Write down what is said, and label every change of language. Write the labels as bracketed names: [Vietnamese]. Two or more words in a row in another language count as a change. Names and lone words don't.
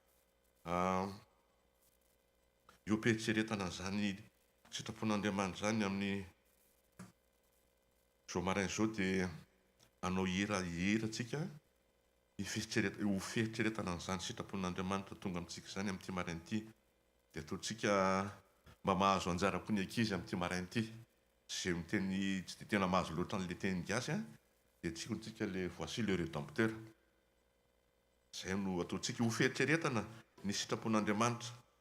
[Malagasy] Eo am-pietseretana izany sitrapon'Andriamanitra izany amin'ny zao maraina izao dia anao hira tsika ho fieritreretana n'izany sitrapon'Andriamanitra tonga amintsika izany amin'ity maraina ity, dia ataontsika mba mahazo anjara koa ny ankizy amin'ity maraina ity. Izay miteny tsy dia tena mahazo loatra an'ilay teny gasy, dia tsika [French] le voici le rédempteur. [Malagasy] Izay no ataontsika ho fieritreretana ny sitrapon'Andriamanitra.